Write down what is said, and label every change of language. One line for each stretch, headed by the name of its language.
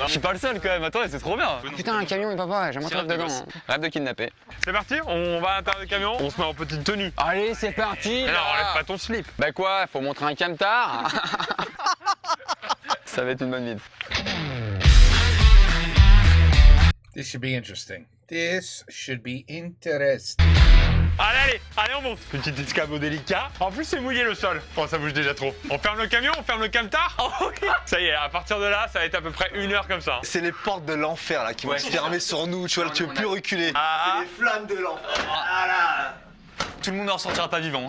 French: Je suis pas le seul quand même, attends, c'est trop bien. Putain, un camion, mais papa, j'aimerais trop rêve dedans. Hein. Rêve de kidnapper. C'est parti, on va à l'intérieur du camion, on se met en petite tenue. Allez, c'est parti. Mais non, enlève pas ton slip. Bah quoi, faut montrer un camtar. Ça va être une bonne vide.
English: This should be interesting. This should be interesting.
French: Allez, on monte. Petit escabeau délicat. En plus, c'est mouillé le sol. Oh, ça bouge déjà trop. On ferme le camion, on ferme le camtar. Oh, okay. Ça y est, à partir de là, ça va être à peu près 1 heure comme ça. C'est les portes de l'enfer là qui vont se fermer sur nous, tu vois, tu veux plus reculer. Ah. C'est les flammes de l'enfer. Voilà. Tout le monde n'en sortira pas vivant.